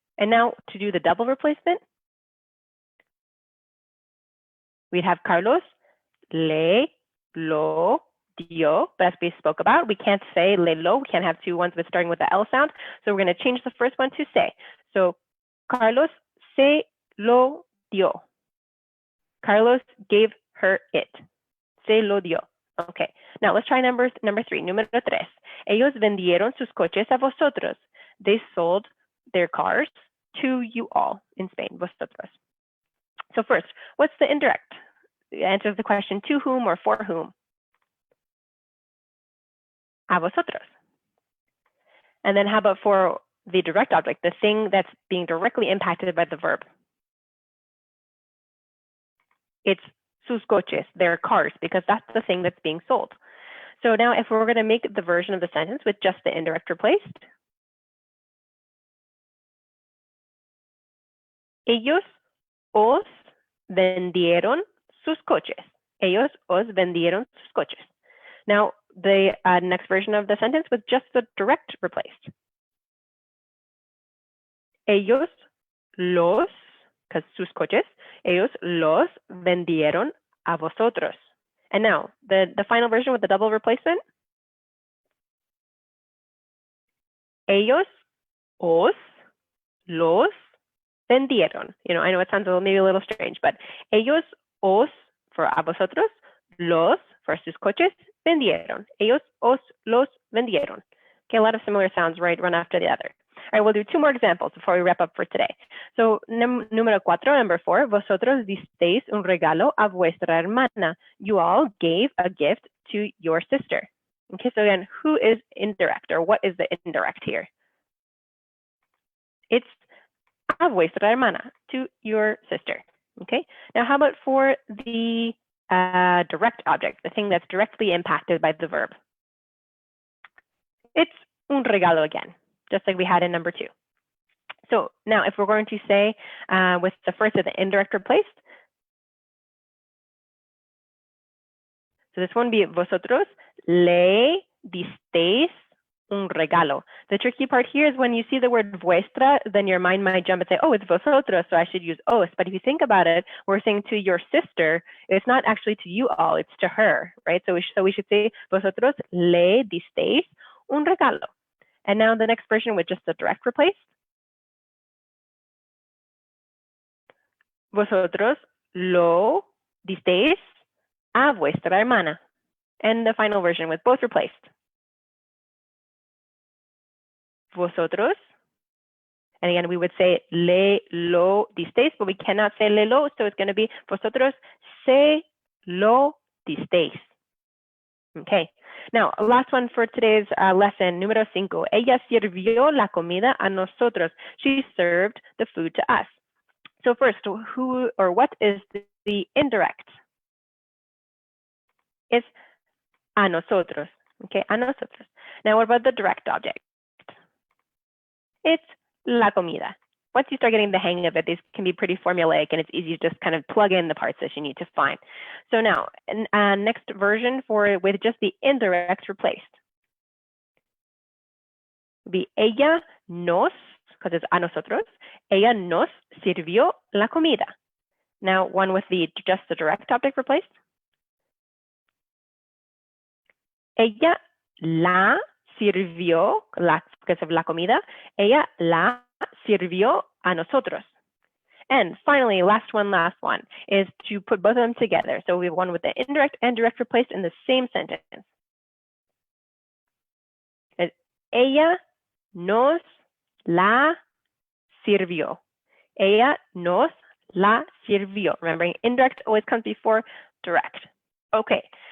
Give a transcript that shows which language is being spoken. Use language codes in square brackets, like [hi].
[en] And now to do the double replacement, we'd have [es] Carlos le lo dio, [en] but as we spoke about, we can't say le lo, we can't have two ones with starting with the L sound. So we're going to change the first one to se. [es] So Carlos se lo dio. [en] Carlos gave her it. [es] Se lo dio. [en] Okay. Now let's try number three. [es] Número tres. Ellos vendieron sus coches a vosotros. [en] They sold their cars to you all in Spain, vosotros. So first, what's the indirect? Answer the question, to whom or for whom? A vosotros. And then how about for the direct object, the thing that's being directly impacted by the verb? It's sus coches, their cars, because that's the thing that's being sold. So now if we're going to make the version of the sentence with just the indirect replaced, [es] ellos os vendieron sus coches. Ellos os vendieron sus coches. [en] Now, the next version of the sentence with just the direct replaced. [es] Ellos los, [en] because [es] sus coches, ellos los vendieron a vosotros. [en] And now, the final version with the double replacement. [es] Ellos os los vendieron. [en] You know, I know it sounds maybe a little strange, but ellos os for a vosotros, los for sus coches, vendieron. [es] Ellos os los vendieron. [en] Okay, a lot of similar sounds, right, one after the other. All right, we'll do two more examples before we wrap up for today. [es] So, número cuatro, [en] number four, [es] vosotros disteis un regalo a vuestra hermana. [en] You all gave a gift to your sister. Okay, so again, who is indirect, or what is the indirect here? It's [es] a vuestra hermana, [en] to your sister. Okay, now how about for the direct object, the thing that's directly impacted by the verb? It's un regalo again, just like we had in number two. So now if we're going to say with the first of the indirect replaced, so this one would be [es] vosotros le disteis un regalo. [en] The tricky part here is when you see the word vuestra, then your mind might jump and say, oh, it's vosotros, so I should use os. But if you think about it, we're saying to your sister, it's not actually to you all, it's to her, right? So we should say [es] vosotros le disteis un regalo. [en] And now the next version with just the direct replace. [es] Vosotros lo disteis a vuestra hermana. [en] And the final version with both replaced. Vosotros, and again, we would say le lo disteis, but we cannot say le lo, so it's going to be [es] vosotros se lo disteis. [en] Okay, now last one for today's lesson, número 5. [es] Ella sirvió la comida a nosotros. [en] She served the food to us. So first, who or what is the indirect? It's [es] a nosotros. [en] Okay, a nosotros. Now what about the direct object? It's la comida. Once you start getting the hang of it, these can be pretty formulaic, and it's easy to just kind of plug in the parts that you need to find. So now, next version with just the indirect replaced would be ella nos, because it's a nosotros, [es] ella nos sirvió la comida. [en] Now, one with just the direct object replaced. [es] Ella la sirvió, [en] because of [es] la comida, ella la sirvió a nosotros. [en] And finally, last one, is to put both of them together. So we have one with the indirect and direct replaced in the same sentence. [es] Ella nos la sirvió. Ella nos la sirvió. [en] Remembering indirect always comes before direct. Okay.